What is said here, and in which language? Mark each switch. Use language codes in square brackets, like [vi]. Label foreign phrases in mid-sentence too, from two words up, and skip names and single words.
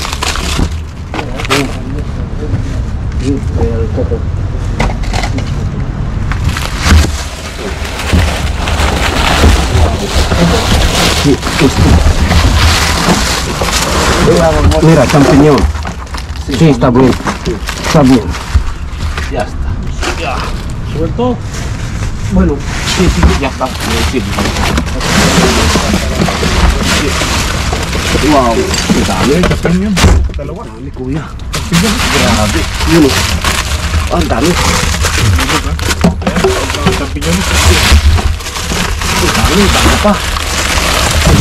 [es] Sí, mira, champiñón. Sí, está bien. Ya está. Ya. ¿Suelto? Bueno, sí, ya está. Sí. [tl] Wow, dami. Dalawa. Dami, kuya. Grabe. Yun oh. Ang dami. Champiñones. Ang dami pa.